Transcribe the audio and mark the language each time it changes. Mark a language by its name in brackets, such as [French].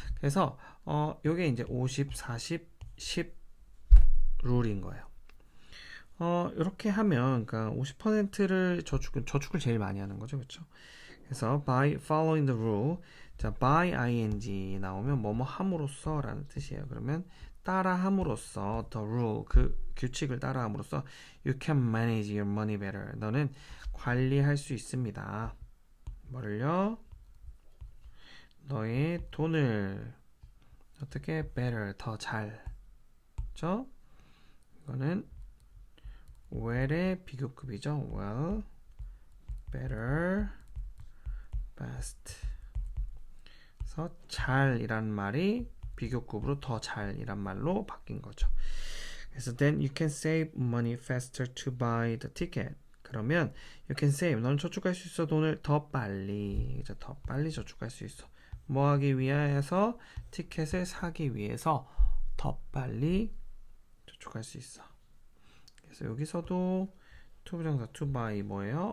[Korean] 그래서 요게 이제 50, 40, 10 룰인 거예요. 이렇게 하면 그러니까 50%를 저축을 제일 많이 하는 거죠. 그렇죠? 그래서 [English] by following the rule, [Korean] 자 by ing 나오면 뭐뭐 함으로써 라는 뜻이에요. 그러면 따라 함으로써 [English] the rule, [Korean] 그 규칙을 따라 함으로써 [English] you can manage your money better. [Korean] 너는 관리할 수 있습니다. 뭐를요? 너의 돈을 어떻게 better, 더 잘. 그렇죠? 이거는 well의 비교급이죠. [English] well, better, best. [Korean] 그래서 잘이란 말이 비교급으로 더 잘이란 말로 바뀐 거죠. [English] 그래서 then you can save money faster to buy the ticket. [Korean] 그러면 [English] you can save, [Korean] 너는 저축할 수 있어. 돈을 더 빨리, 더 빨리 저축할 수 있어. 뭐 하기 위해서? 티켓을 사기 위해서 더 빨리 저축할 수 있어. 그래서 여기서도 투부정사 to buy 뭐예요?